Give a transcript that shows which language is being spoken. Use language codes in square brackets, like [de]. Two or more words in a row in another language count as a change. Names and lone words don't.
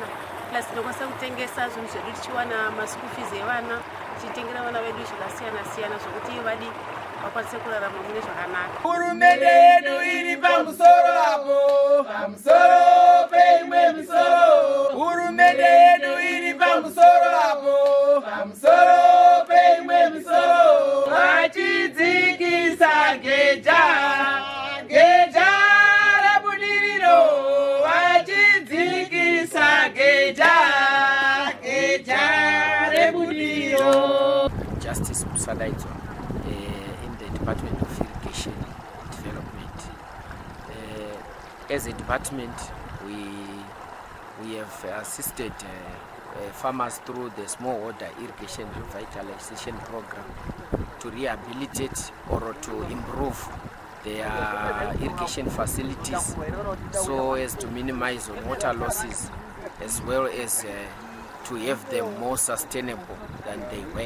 [sn] Plus tinokwanisa kutengesa zvinhu zvedu tichiwana [en] maschool fees [sn] evana, tichitengera vana vedu zvakasiyana siyana zvokuti vadi vakwanise kurarama mune zvakanaka. Hurumende yedu iri pamusoro apo, pamusoro peimwe misoro. Hurumende yedu iri pamusoro apo, pamusoro peimwe misoro. Vachidzikisa geja, geja rebudiriro. Vachidzikisa geja, geja rebudiriro. [en] Justice Musalaito in the Department of Irrigation Development. As a department, we have assisted farmers through the smallholder irrigation revitalization program to rehabilitate or to improve their irrigation facilities so as to minimize water losses as well as to have them more sustainable than they were.